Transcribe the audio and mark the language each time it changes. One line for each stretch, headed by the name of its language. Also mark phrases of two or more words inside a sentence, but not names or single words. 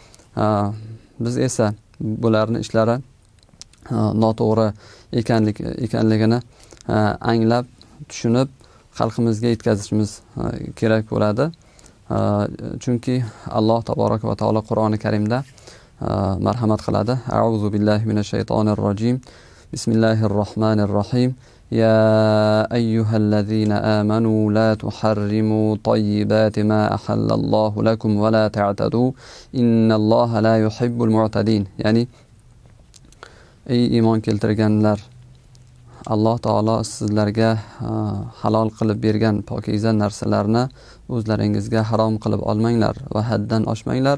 Uzbek: Biz esa bularning ishlari noto'g'ri ekanligini anglab, tushunib, xalqimizga yetkazishimiz kerak bo'ladi. Chunki Alloh
Arabic: تبارك وتعالى
Uzbek: Qur'oni Karimda marhamat qiladi.
Arabic: أعوذ بالله من الشيطان الرجيم. بسم الله الرحمن الرحيم. يا أيها الذين آمنوا لا تحرموا طيبات ما أحل الله لكم ولا تعتدوا إن الله لا يحب المعتدين.
Uzbek: Ya'ni ey iymon keltirganlar, Alloh taolo sizlarga halol qilib bergan pokiza narsalarni o'zlaringizga harom qilib olmanglar va haddan oshmanglar.